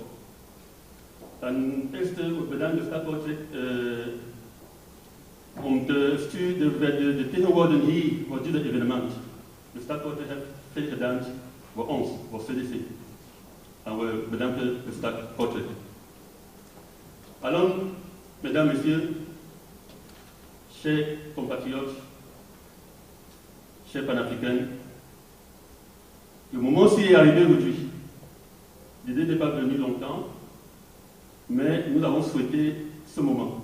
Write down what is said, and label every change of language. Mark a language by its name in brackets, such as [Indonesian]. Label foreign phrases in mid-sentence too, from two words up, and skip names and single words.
[Dutch] Ten eerste, we bedanken de stad Kortrijk om te sturen de tegenwoordig hier voor dit evenement. De stad Kortrijk heeft veel gedaan voor ons, voor CDC. En we bedanken de stad Kortrijk. [French] Alors, mesdames, messieurs, chers compatriotes, chers panafricains, le moment-ci est arrivé aujourd'hui. L'idée n'est pas venue longtemps, mais nous avons souhaité ce moment.